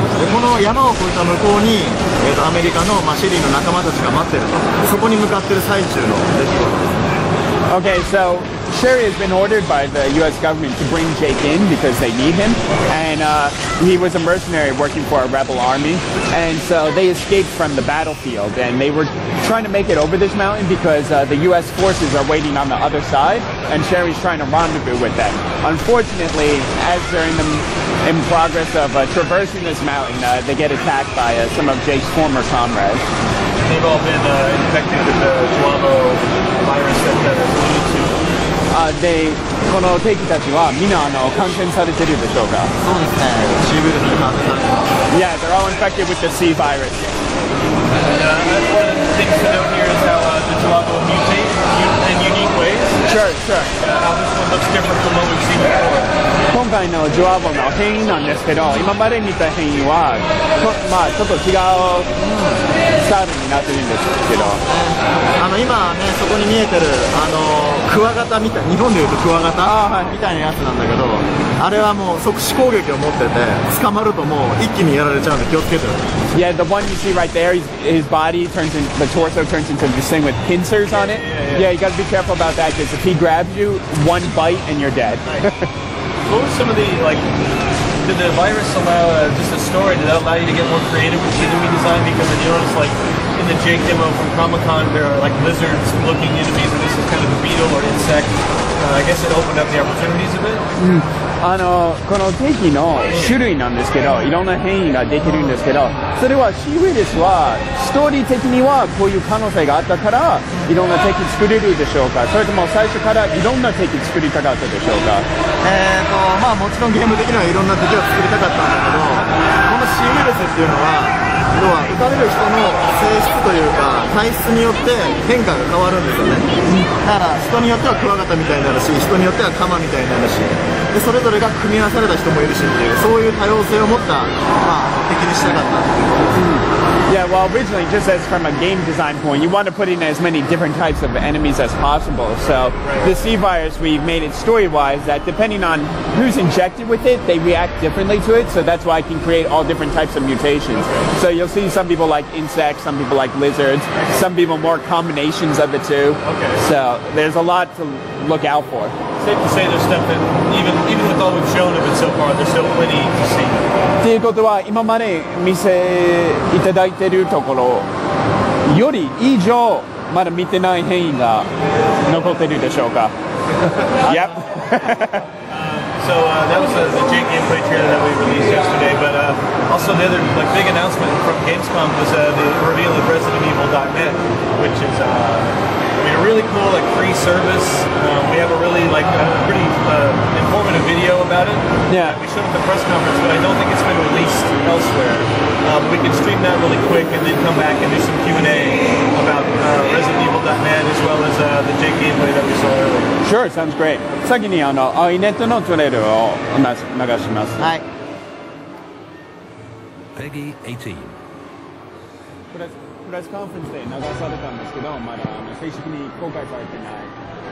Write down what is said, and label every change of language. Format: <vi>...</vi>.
<ja>でこの山を越えた向こうに、アメリカの、シェリーの仲間たちが待ってると、そこに向かってる最中の出来事ですね。</ja> <en>Okay, so Sherry has been ordered by the U.S. government to bring Jake in because they need him, and he was a mercenary working for a rebel army, and so they escaped from the battlefield, and they were trying to make it over this mountain because the U.S. forces are waiting on the other side, and Sherry's trying to rendezvous with them. Unfortunately, as they're in progress of traversing this mountain, they get attacked by some of Jake's former comrades. They've all been infected with the Guamo virus that alluded to.</en> <ja>で、この敵たちはみんな感染されてるでしょうか？そうですね。 Cウイルスに感染されてます。</ja> <en>Yeah, they're all infected with the C virus. And one of the things to note here is how the Guamo mutate in unique ways. Sure. How this one looks different from what we've seen before.</en> <ja>今回のジョアボの変異なんですけど、今まで見た変異はちょっと違うスタイルになってるんですけど、今ね、そこに見えてるクワガタみたい、日本でいうとクワガタみたいなやつなんだけど、あれはもう即死攻撃を持ってて、捕まるともう一気にやられちゃうんで気をつけてる。</ja> <en>Yeah, the one you see right there, his body turns in, the torso turns into this thing with pincers on it. Yeah, you got to be careful about that because if he grabs you, one bite and you're dead. What were some of the, did the virus allow just a story? Did that allow you to get more creative with the enemy design? Because I noticed, in the Jake demo from Comic-Con, there are, lizards-looking enemies, and this is kind of a beetle or insect. I guess it opened up the opportunities a bit?</en> <ja>この敵の種類なんですけど、いろんな変異ができるんですけど、それは C ウイルスはストーリー的にはこういう可能性があったからいろんな敵作れるでしょうか、それとも最初からいろんな敵作りたかったでしょうか？もちろんゲーム的にはいろんな敵を作りたかったんだけど、この C ウイルスっていうのは要は打たれる人の性質というか体質によって変化が変わるんですよね。だから人によってはクワガタみたいになるし、人によってはカマみたいになるし、でそれぞれが組み合わされた人もいるしっていう、そういう多様性を持った、敵にしたかったっていうことです。</ja> <en>Yeah, well, originally, just as from a game design point, you want to put in as many different types of enemies as possible. So the C virus, we've made it story-wise that depending on who's injected with it, they react differently to it. So that's why I can create all different types of mutations. So you'll see some people like insects, some people like lizards, some people more combinations of the two. So there's a lot to look out for. safe to say there's stuff that even with all we've shown of it so far, there's still plenty to see.</en> <ja>っていうことは今まで見せいただいているところより以上まだ見てない変異が残っているでしょうか。</ja> <en>Yep. So that was the Jake gameplay trailer that we released yesterday, but also the other big announcement from GamesCom was the reveal of ResidentEvil.net, which is a really cool free service. We have a really pretty informative video about it. Yeah. We showed it at the press conference, but I don't think it's been released elsewhere. We can stream that really quick and then come back and do some Q&A about ResidentEvil.net as well as the Jake gameplay that we saw earlier. Sure, sounds great.</en> <ja>先にEiichiroのトレールを流します。はい。 Peggy 18. プレスカンファレンスで流されたんですけど、まだ正式に公開されてない。</ja>